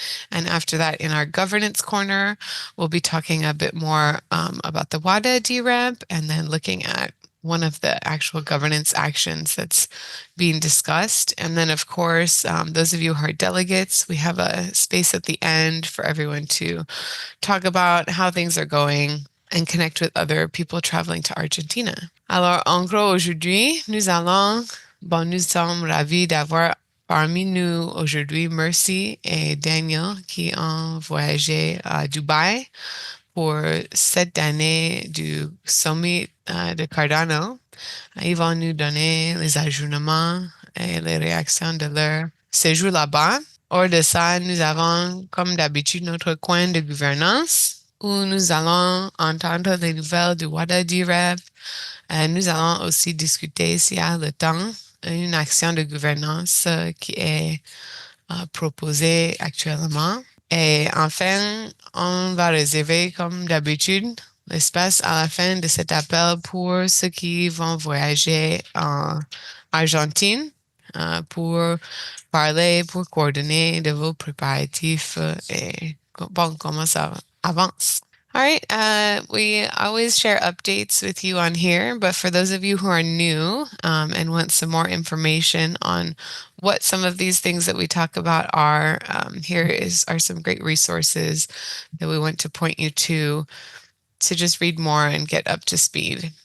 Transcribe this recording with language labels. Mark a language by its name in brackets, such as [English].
[English] And after that, in our governance corner, we'll be talking a bit more about the WADA DREP and then looking at one of the actual governance actions that's being discussed. And then, of course, those of you who are delegates, we have a space at the end for everyone to talk about how things are going and connect with other people traveling to Argentina. [French] Alors, en gros, aujourd'hui, nous sommes ravis d'avoir parmi nous aujourd'hui Mercy et Daniel qui ont voyagé à Dubaï pour cette année du sommet de Cardano. Ils vont nous donner les ajustements et les réactions de leur séjour là-bas. Hors de ça, nous avons, comme d'habitude, notre coin de gouvernance où nous allons entendre les nouvelles du WADA DREP. Nous allons aussi discuter, s'il y a le temps, une action de gouvernance qui est proposée actuellement. Et enfin, on va réserver, comme d'habitude, l'espace à la fin de cet appel pour ceux qui vont voyager en Argentine pour parler, pour coordonner de vos préparatifs et bon, comment ça avance. [English] All right. We always share updates with you on here, but for those of you who are new and want some more information on what some of these things that we talk about are, are some great resources that we want to point you to just read more and get up to speed.